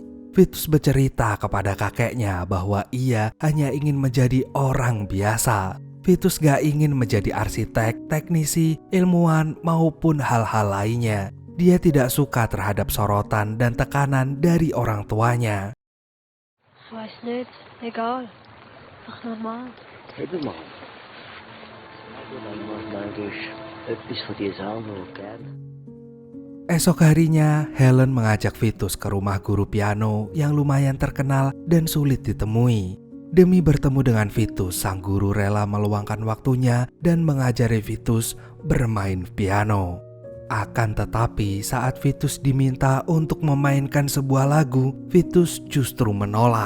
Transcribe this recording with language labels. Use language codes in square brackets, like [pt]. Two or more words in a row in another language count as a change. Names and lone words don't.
[id] Vitus bercerita kepada kakeknya bahwa ia hanya ingin menjadi orang biasa. Vitus gak ingin menjadi arsitek, teknisi, ilmuwan, maupun hal-hal lainnya. Dia tidak suka terhadap sorotan dan tekanan dari orang tuanya. [de] Weiß nicht, egal. Einfach normal. Eben mal. Dann macht man eigentlich etwas von dir selber gerne. [id] Esok harinya, Helen mengajak Vitus ke rumah guru piano yang lumayan terkenal dan sulit ditemui. Demi bertemu dengan Vitus, sang guru rela meluangkan waktunya dan mengajari Vitus bermain piano. Akan tetapi saat Vitus diminta untuk memainkan sebuah lagu, Vitus justru menolak.